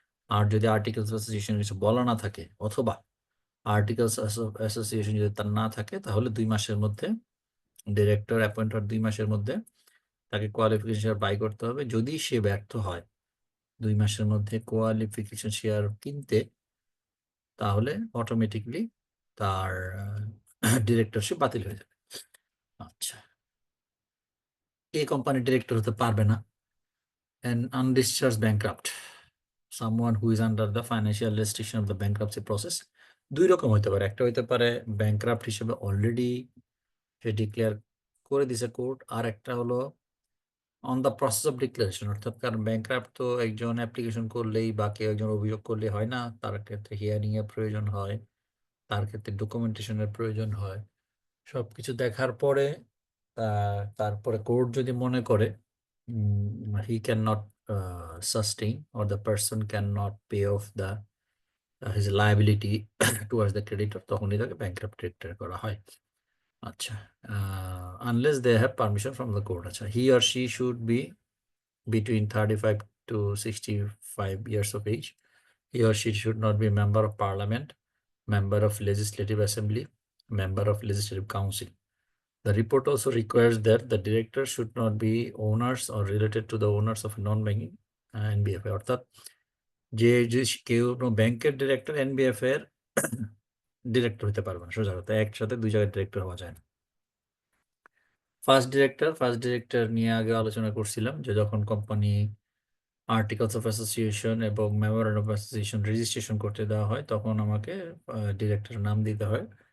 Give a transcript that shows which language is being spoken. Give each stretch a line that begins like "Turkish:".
Bangla: আর যদি articles of association কিছু বলা না থাকে, অথবা আর্টিকেলস অফ অ্যাসোসিয়েশন যদি তার না থাকে, তাহলে 2 মাসের মধ্যে, ডিরেক্টর অ্যাপয়েন্ট হওয়ার 2 মাসের মধ্যে তাকে কোয়ালিফিকেশন শেয়ার বাই করতে হবে। যদি সে ব্যর্থ হয় 2 মাসের মধ্যে কোয়ালিফিকেশন শেয়ার কিনতে, তাহলে অটোমেটিকলি তার ডিরেক্টরশিপ বাতিল হয়ে যাবে। আচ্ছা, এই কোম্পানির ডিরেক্টর হতে পারবে না
English: an undischarged bankrupt, someone who is under the financial restriction of the bankruptcy process।
Bangla: দুই রকম হতে পারে। একটা হইতে পারে ব্যাংক্রাপ্ট হিসেবে অলরেডি সে ডিক্লেয়ার করে দিছে কোর্ট। আর একটা হলো
English: On the process of declaration.
Bangla: অর্থাৎ কারণ ব্যাংক্রাপ্ট তো একজন অ্যাপ্লিকেশন করলেই বা কেউ একজন অভিযোগ করলে হয় না, তার ক্ষেত্রে হিয়ারিং এর প্রয়োজন হয়, তার ক্ষেত্রে ডকুমেন্টেশনের প্রয়োজন হয়। সবকিছু দেখার পরে তারপরে কোর্ট যদি মনে করে
English: he can not sustain or the person can not pay of the his liability towards the creditor,
Bangla: তখনই তাকে ব্যাংক্রাপ্ট ডিক্লেয়ার করা হয়।
English: আচ্ছা, unless they have permission from the court. আচ্ছা, he or she should be between 35 to 65 years of age. He or she should not be member of parliament, member of legislative assembly, member of legislative council. The report also requires that the director should not be owners or related to the owners of a non-banking NBFA।
Bangla: অর্থাৎ যে যে কেউ ব্যাংকের director NVF এর director হতে পারবে না। সোজা কথা, একসাথে দুই জায়গায় ডিরেক্টর হওয়া যায় না। ফার্স্ট ডিরেক্টর নিয়ে আগে আলোচনা করছিলাম যে যখন কোম্পানি আর্টিকেলস অফ অ্যাসোসিয়েশন এবং মেমোরেন্ডাম অফ অ্যাসোসিয়েশন রেজিস্ট্রেশন করতে দেওয়া হয়, তখন আমাকে ডিরেক্টরের নাম দিতে হয়।